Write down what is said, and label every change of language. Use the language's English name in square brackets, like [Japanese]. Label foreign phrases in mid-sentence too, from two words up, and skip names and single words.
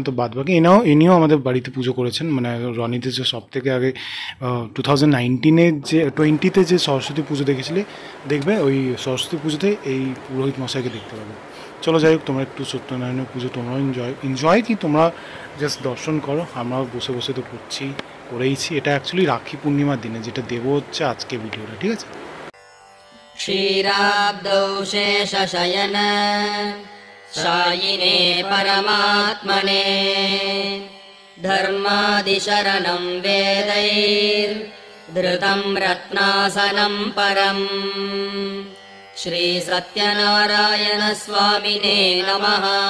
[Bangla] তো বাদ বাকি ইনিও আমাদের বাড়িতে পুজো করেছেন। মানে রনিতে যে সব থেকে আগে 2019-এর যে 20-তে যে সরস্বতী পুজো দেখেছিলে, দেখবে ওই সরস্বতী পুজোতে এই পুরোহিত মশাইকে দেখতে পাবে। চলো যাই হোক, তোমরা একটু সত্যনারায়ণের পুজো তোমরাও এনজয় কি তোমরা জাস্ট দর্শন করো, আমরাও বসে বসে তো করেইছি। এটা অ্যাকচুয়ালি রাখি পূর্ণিমার দিনে, যেটা দেবো হচ্ছে আজকে ভিডিওটা। ঠিক আছে। [Sanskrit] क्षीराब्दौ शेषशयन शायिने परमात्मने धर्मादिशरणं वेदैर्धृतं रत्नासनं परम् श्रीसत्यनारायणस्वामिने नमः।